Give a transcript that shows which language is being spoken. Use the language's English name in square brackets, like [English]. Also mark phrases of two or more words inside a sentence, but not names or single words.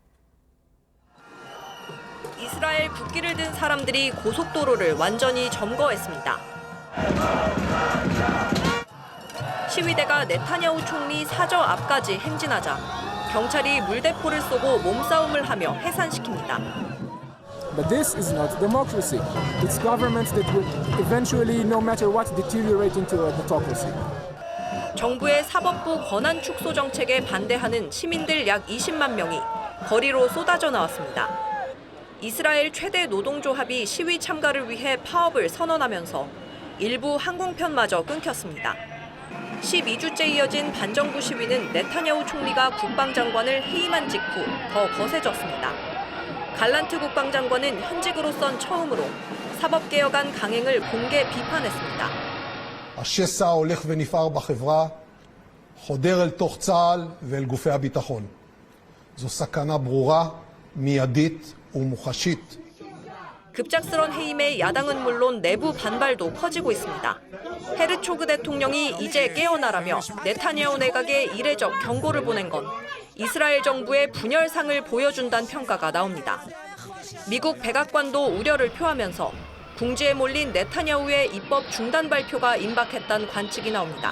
[Korean] 황정민 기자입니다. 이스라엘 국기를 든 사람들이 고속도로를 완전히 점거했습니다. 시위대가 네타냐후 총리 사저 앞까지 행진하자 경찰이 물대포를 쏘고 몸싸움을 하며 해산시킵니다. [English] But this is not democracy. It's governments that will eventually, no matter what, deteriorate into a autocracy. [Korean] 정부의 사법부 권한 축소 정책에 반대하는 시민들 약 20만 명이 거리로 쏟아져 나왔습니다. 이스라엘 최대 노동조합이 시위 참가를 위해 파업을 선언하면서 일부 항공편마저 끊겼습니다. 12주째 이어진 반정부 시위는 네타냐후 총리가 국방장관을 해임한 직후 더 거세졌습니다. 갈란트 국방장관은 현직으로선 처음으로 사법개혁안 강행을 공개 비판했습니다. [Hebrew] השסע הולך ונפער בחברה, חודר אל תוך צה"ל ואל גופי הביטחון. זו סכנה ברורה, מיידית ומוחשית. [Korean] 급작스런 해임에 야당은 물론 내부 반발도 커지고 있습니다. 헤르초그 대통령이 이제 깨어나라며 네타냐후 내각에 이례적 경고를 보낸 건 이스라엘 정부의 분열상을 보여준다는 평가가 나옵니다. 미국 백악관도 우려를 표하면서 궁지에 몰린 네타냐후의 입법 중단 발표가 임박했다는 관측이 나옵니다.